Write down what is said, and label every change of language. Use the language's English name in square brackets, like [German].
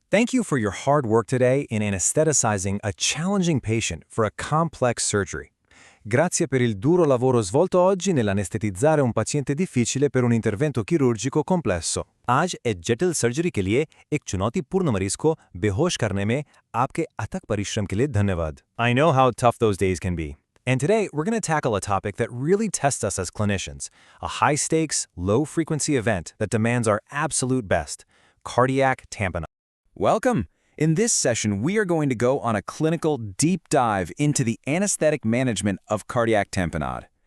[English] Thank you for your hard work today in anesthetizing a challenging patient for a complex surgery. [Italian] Grazie per il duro lavoro svolto oggi nell'anestetizzare un paziente difficile per un intervento chirurgico complesso. [Hindi] आज एक जटिल surgery के लिए एक चुनौतीपूर्ण मरीज को बेहोश करने में आपके अथक परिश्रम के लिए धन्यवाद. [English] I know how tough those days can be. And today, we're going to tackle a topic that really tests us as clinicians, a high-stakes, low-frequency event that demands our absolute best, cardiac tamponade. Welcome! In this session, we are going to go on a clinical deep dive into the anesthetic management of cardiac tamponade.